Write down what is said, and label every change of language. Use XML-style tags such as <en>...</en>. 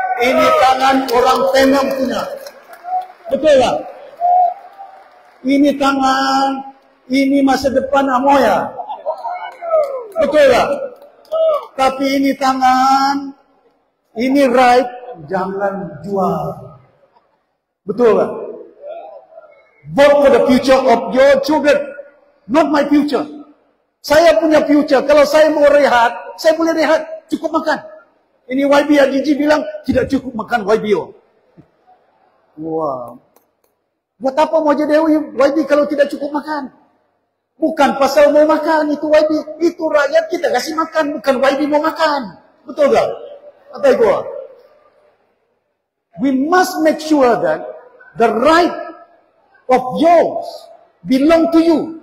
<ms>Ini tangan orang Tenam punya. Betul tak? Ini tangan, ini masa depan Amoya. Betul tak? Tapi ini tangan, ini right, jangan jual. Betul tak?</ms> <en>Vote for the future of your children, not my future.</en> <ms>Saya punya future. Kalau saya mau rehat, saya boleh rehat. Cukup makan. Ini YB Gigi bilang tidak cukup makan YBO. Wah. Buat apa mau jadi YB kalau tidak cukup makan? Bukan pasal mau makan itu YB, itu rakyat kita kasih makan, bukan YB mau makan. Betul tak? Kata gua.</ms> <en>We must make sure that the right of yours belong to you.</en>